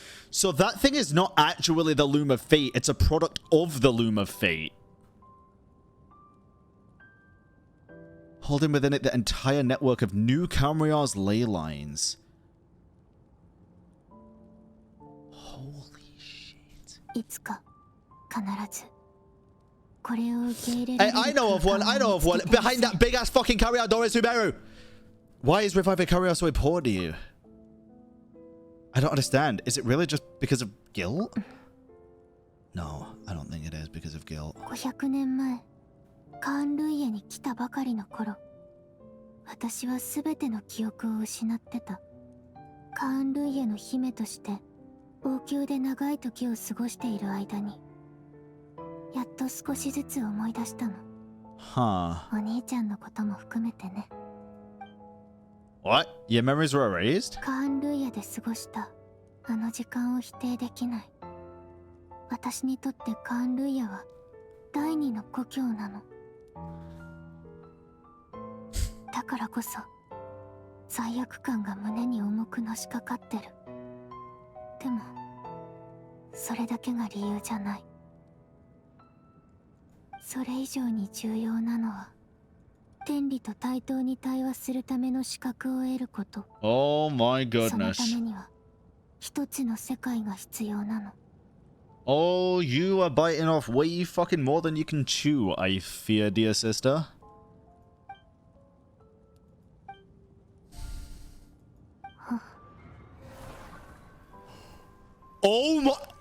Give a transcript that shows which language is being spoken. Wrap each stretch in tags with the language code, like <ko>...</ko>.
<en>So that thing is not actually the Loom of Fate, it's a product of the Loom of Fate. Holding within it the entire network of New Camriar's ley lines. Holy shit.</en> <ja>いつか必ずこれを受け入れられ</ja> <en>Hey,</en> <ja>る</ja> <en>I know of one, I know of one. Behind that big ass fucking Carrier door is Sumeru. Why is reviving Carrier so important to you? I don't understand. Is it really just because of guilt? No, I don't think it is because of guilt.</en> <ja>500年前、カーン・ルイヤに来たばかりの頃、私は全ての記憶を失ってた。カーン・ルイヤの姫として王宮で長い時を過ごしている間に、やっと少しずつ思い出したの。</ja> <en>Huh.</en> <ja>お兄ちゃんのことも含めてね。</ja> <en>What? Your memories were erased?</en> <ja>カーン・ルイヤで過ごしたあの時間を否定できない。私にとってカーン・ルイヤは第二の故郷なの。だからこそ罪悪感が胸に重くのしかかってる。でもそれだけが理由じゃない。それ以上に重要なのは天理と対等に対話するための資格を得ること。</ja> <en>Oh my</en> <ja>その</ja> <en>goodness.</en> <ja>ためには一つの世界が必要なの。</ja> <en>Oh, you are biting off way fucking more than you can chew, I fear, dear sister. Oh my...</en>